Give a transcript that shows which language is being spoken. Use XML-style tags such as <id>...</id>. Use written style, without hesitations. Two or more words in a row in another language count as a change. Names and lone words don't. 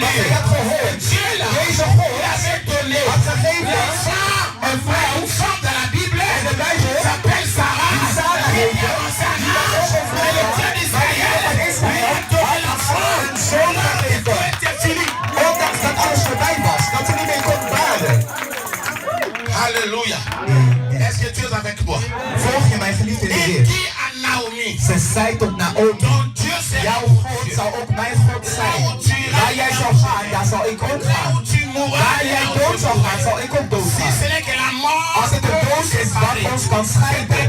<nl>Want zij had gehoord, deze God had gegeven een vrouw in de Bijbel die Sarah heette. Die was ook een vrouw, maar de God van Israël had haar een zoon gegeven. Ondanks dat alles voorbij was, dat ze niet meer kon baren. Halleluja.</nl> <fr>Est-ce que tu es avec moi?</fr> <nl>Volg je mijn geliefde Heer? Ze zei tot Naomi, jouw God zal ook mijn God zijn. Waar jij zal gaan, daar zal ik ook gaan. Waar jij dood zal gaan, zal ik ook dood gaan. Als het de dood is wat ons kan scheiden.</nl>